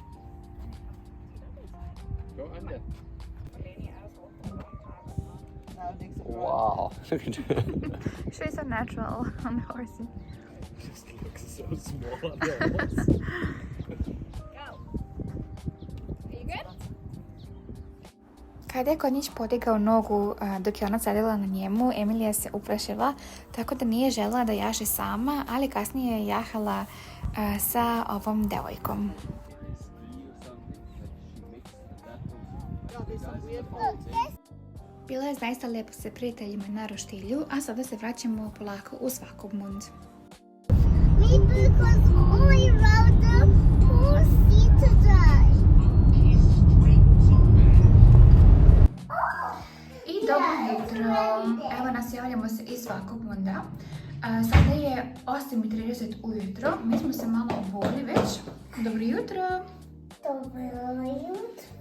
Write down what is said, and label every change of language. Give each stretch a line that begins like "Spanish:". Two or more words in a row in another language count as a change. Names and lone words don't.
English: Go under. Maybe I was holding it a long time. Wow. Look at that. She's so natural on the horse. Just looks so small on the horse. Go. Are you good?
Serbian: Kada je konjić podigao nogu dok je ona sedela na njemu, Emilija se uplašila, tako da nije željela da jaše sama, ali kasnije je jahala sa ovom devojkom. Bilo je zaista lijepo sa prijateljima na roštilju, a sada se vraćamo polako u Svakopmund.
English: Me because I rode the horse today.
Serbian: I dobro jutro, evo nas javljamo se iz Svakopmunda. Sada je 8:30 ujutro, mi smo se malo obuli već. Dobro jutro. Dobro jutro.